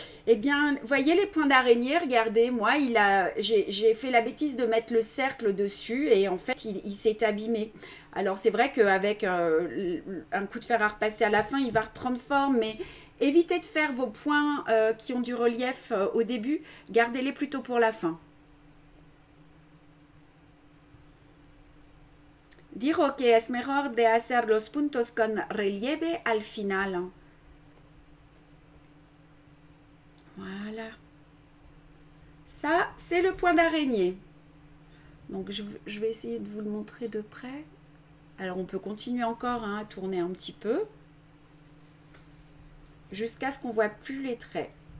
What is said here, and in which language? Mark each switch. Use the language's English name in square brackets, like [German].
[French] Eh bien, voyez les points d'araignée, regardez, moi, j'ai fait la bêtise de mettre le cercle dessus et en fait, il s'est abîmé. Alors, c'est vrai qu'avec un coup de fer à repasser à la fin, il va reprendre forme, mais évitez de faire vos points qui ont du relief au début, gardez-les plutôt pour la fin. [Spanish] Dijo que es mejor de hacer los puntos con relieve al final. [French] Voilà. Ça, c'est le point d'araignée. Donc, je vais essayer de vous le montrer de près. Alors, on peut continuer encore à tourner un petit peu. Jusqu'à ce qu'on ne voit plus les traits.